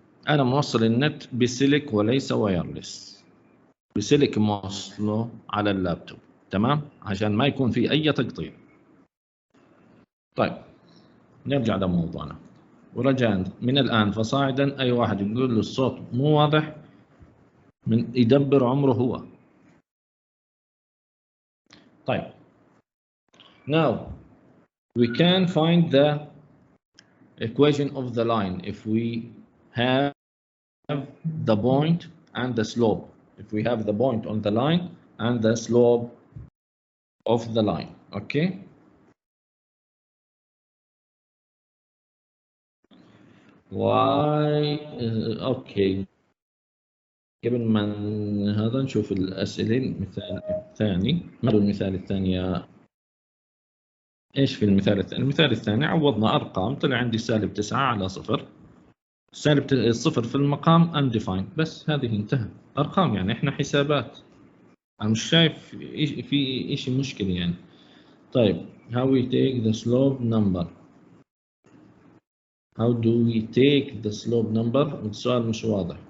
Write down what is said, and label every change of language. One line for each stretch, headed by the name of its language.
Arabic: انا موصل النت بسلك وليس وايرلس، بسلك موصله على اللابتوب. تمام، عشان ما يكون في اي تقطيع. طيب نرجع لموضوعنا، ورجاء من الآن فصاعدا أي واحد يقول له الصوت مو واضح من يدبر عمره هو. طيب
English: now we can find the equation of the line if we have the point and the slope. If we have the point on the line and the slope of the line. Okay. Why okay.
Arabic: قبل ما هذا نشوف الأسئلة. المثال الثاني، ما هو المثال الثاني؟ ايش في المثال الثاني؟ المثال الثاني عوضنا ارقام، طلع عندي -9 على 0، -0 في المقام undefined، بس هذه انتهى. ارقام يعني احنا حسابات، انا مش شايف في شيء مشكله يعني. طيب
English: how we take the slope number. how do we take the slope number؟
Arabic: السؤال مش واضح.